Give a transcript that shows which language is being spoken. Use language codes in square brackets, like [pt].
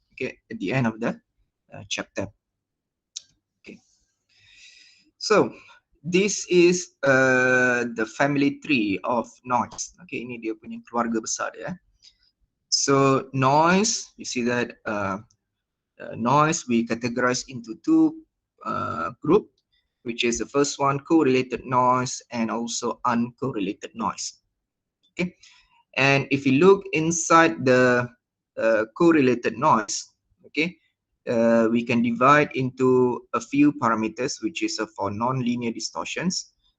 [en] Okay, at the end of the chapter. Okay, so this is the family tree of noise. [ms] Okay, ini dia punya keluarga besar dia. [en] So noise, you see that noise we categorize into two group, which is the first one correlated noise and also uncorrelated noise. Okay, and if you look inside the correlated noise, okay, we can divide into a few parameters, which is for non-linear distortions.